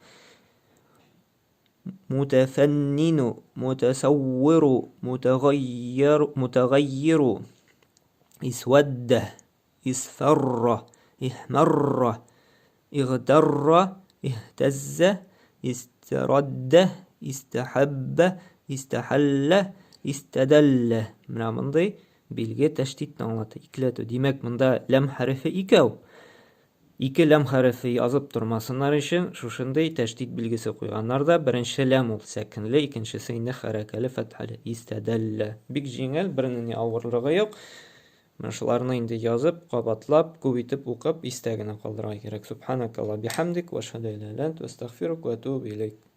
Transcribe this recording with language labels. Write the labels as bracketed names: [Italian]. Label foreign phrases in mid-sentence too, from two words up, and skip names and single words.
[Arabic] متفنن متصور متغير اسود اصفر احمر اغتر اهتز استرد استحب استحل استدل. [Tatar] Мына мындай белге тәштидтен аңлата. Икеләтү. Димәк, монда ләм хәрефе икәү. Ике ләм хәрефе язып тормасыннар өчен шушындай тәштид билгесе куйганнар да. Беренче ләм ул сәкенле, икенчесе инде хәрәкәле фәтхәле. Истәдәллә. Бик җиңел, бернинди авырлыгы юк. Шуларны инде язып, кабатлап, күп итеп укып, истә генә калдырырга кирәк. [Arabic] سبحانك اللهم وبحمدك وأشهد أن لا إله إلا أنت وأستغفرك وأتوب إليك.